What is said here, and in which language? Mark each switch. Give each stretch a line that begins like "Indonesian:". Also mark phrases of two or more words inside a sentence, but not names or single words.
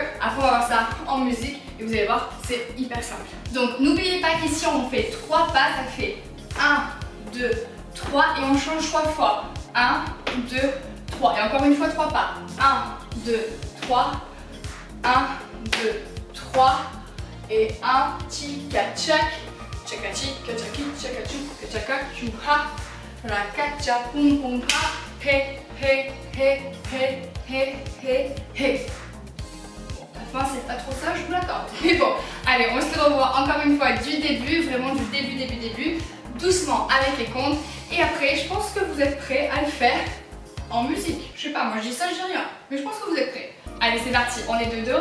French: Après, on va voir ça en musique et vous allez voir, c'est hyper simple. Donc, n'oubliez pas qu'ici, on fait 3 pas. Ça fait 1, 2, 3 et on change 3 fois. 1, 2, 3. Et encore une fois, 3 pas. 1, 2, 3. 1, 2, 3. Et 1, tika tchak. Tchaka tika tchaki, tchaka tchuk, tchaka tchouha. Rakacha pum pum ha. He, he, he, he, he, he, he. Enfin, c'est pas trop ça, je vous l'accorde. Mais bon, allez, on se revoit encore une fois du début, vraiment du début, doucement avec les comptes. Et après, je pense que vous êtes prêts à le faire en musique. Je sais pas, moi je dis ça, je dis rien. Mais je pense que vous êtes prêts. Allez, c'est parti, on est de dos.